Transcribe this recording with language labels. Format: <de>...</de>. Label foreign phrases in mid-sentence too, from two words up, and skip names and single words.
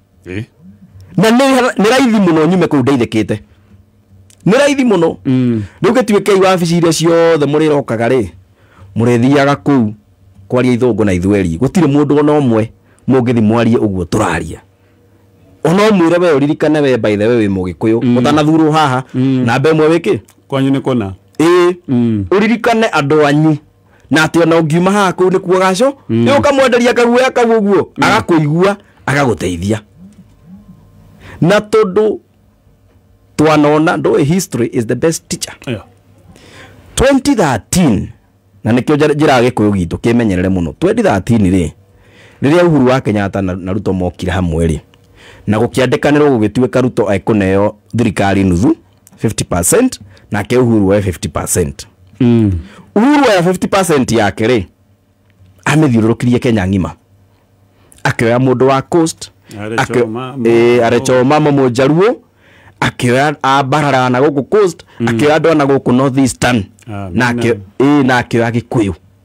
<ki>na nĩ raithi mũno nyume kũu ndeithĩkĩte nĩ raithi mũno rĩu gĩtuĩkei wabici iria ciothe mũrĩrokaga rĩ mũrĩthiaga kũu kwaria ithũngũ na ithweri gũtirĩ mũndũ ona ũmwe mũngĩthi mwarie ũguo tũraria ona ũmwĩre we ũririkane we</ki> <en>by the way</en> <ki>wĩ Mũgĩkũyũ ũtanathurwo haha na mbe ĩmwe wĩkĩ kwanyu nĩ kũna ũririkane andũ anyu na atĩ ona ũngiuma haha kũu nĩkuo gaco nĩ ũkamwenderia kaguoya kau ũguo agakũigua agagũteithia na tondũ twanona ndũĩ</ki> <en>history is the best teacher</en> <ki>2013 na nĩkĩo njĩraga Gĩkũyũ gitũ kĩmenyerere mũno 2013 rĩ rĩrĩa Uhuru wa Kenyatta na Ruto mokire hamwe rĩ na gũkĩandĩkanĩrwo gũgĩtuĩka Ruto ekũneo thirikari nuthu 50% nake Uhuru wa 50%. Uhuru wa 50% yake rĩ amĩthiũrũrũkirie Kenya ng'ima akĩoya mũndũ wa Coast arechoma Momo Jaluo akĩoya abarara na gũkũ Coast akĩoya andũ na gũkũ North Eastern na akĩoya Gĩkũyũ.</ki>